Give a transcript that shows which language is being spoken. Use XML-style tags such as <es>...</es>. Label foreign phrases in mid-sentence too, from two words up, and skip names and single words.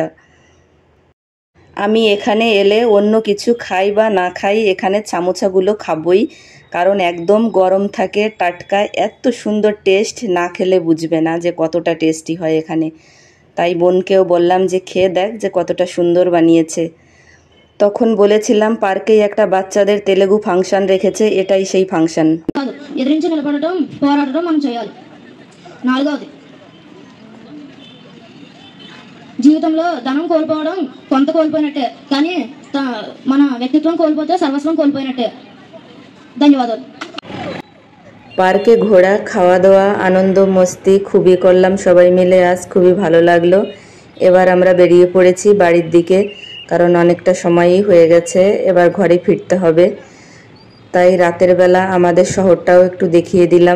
<bn>আমি এখানে এলে অন্য কিছু খাই বা না খাই, এখানে সামোসাগুলো খাবই, কারণ একদম গরম থাকে, টাটকা, এত সুন্দর টেস্ট, না খেলে বুঝবে না যে কতটা টেস্টি হয় এখানে। তাই বোনকেও বললাম যে খেয়ে দেখ যে কতটা সুন্দর বানিয়েছে। তখন বলেছিলাম পার্কেই একটা বাচ্চাদের তেলেগু ফাংশন রেখেছে, ఎటాই সেই ফাংশন।</bn> <te>ఎదిరించి నిలబడటం, పోరాడటం మనం చేయాలి. నాలుగవది, జీవితంలో ధనం కోల్పోవడం కొంత కోల్పోయినట్టే, కానీ మన వ్యక్తిత్వం కోల్పోతే సర్వస్వం కోల్పోయినట్టే. ధన్యవాదాలు.</te> <bn>পার্কে ঘোরা, খাওয়া দাওয়া, আনন্দ মস্তি খুবই করলাম সবাই মিলে, আজ খুবই ভালো লাগলো। এবার আমরা বেরিয়ে পড়েছি বাড়ির দিকে, কারণ অনেকটা সময়ই হয়ে গেছে, এবার ঘরে ফিরতে হবে। তাই রাতের বেলা আমাদের শহরটাও একটু দেখিয়ে দিলাম।</bn>